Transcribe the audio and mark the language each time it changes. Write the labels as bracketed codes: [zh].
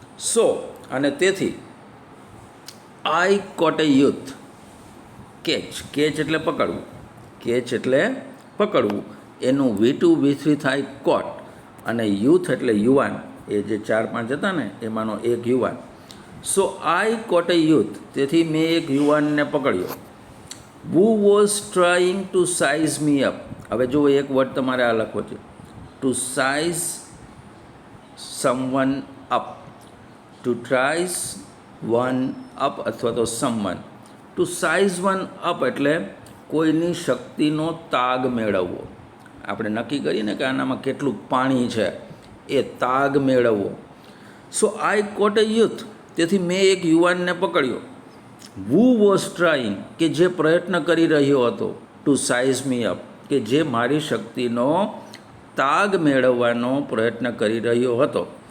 [gu] સો, અને તેથી [en] I caught a youth, [gu] catch એટલે પકડવું, કેચ એટલે પકડવું, એનું V2 V3 થાય કોટ, અને યુથ એટલે યુવાન, એ જે 4-5 હતા ને એમાંનો એક યુવાન. [en] so I caught a youth, [gu] તેથી મેં એક યુવાનને પકડ્યો. [en] who was trying to size me up. [gu] હવે જો એક વર્ડ તમારે આ લખવો છે, [en] to size someone up. to tries one up [gu] અથવા તો [en] someone. to size one up [gu] એટલે કોઈની શક્તિનો તાગ મેળવવો. આપણે નક્કી કરીએ ને કે આનામાં કેટલું પાણી છે, એ તાગ મેળવવો. [en] so I caught a youth, [gu] તેથી મેં એક યુવાનને પકડ્યો. [en] who was trying [gu] કે જે પ્રયત્ન કરી રહ્યો હતો, [en] to size me up [gu] કે જે મારી શક્તિનો તાગ મેળવવાનો પ્રયત્ન કરી રહ્યો હતો.